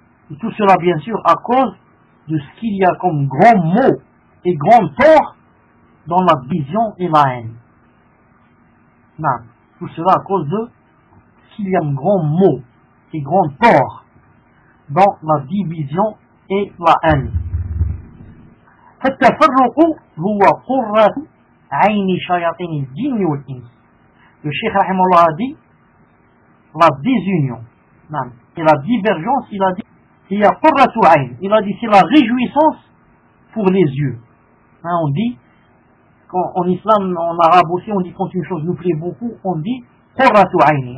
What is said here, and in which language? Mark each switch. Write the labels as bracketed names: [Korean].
[French] Et tout cela, bien sûr, à cause de ce qu'il y a comme grand mot et grand tort dans la division et la haine. Non. Tout cela à cause de ce qu'il y a comme grand mot et grand tort dans la division et la haine. [Arabic] فالتفرق هو قرة عين شياطين الجن والإنس. [French] Le Cheikh رحمه الله a dit la désunion. Non. Et la divergence, il a dit, c'est la قرة عين. Il a dit, c'est la réjouissance pour les yeux. Hein, on dit, en islam, en arabe aussi, on dit quand une chose nous plaît beaucoup, on dit Qurratu Aini.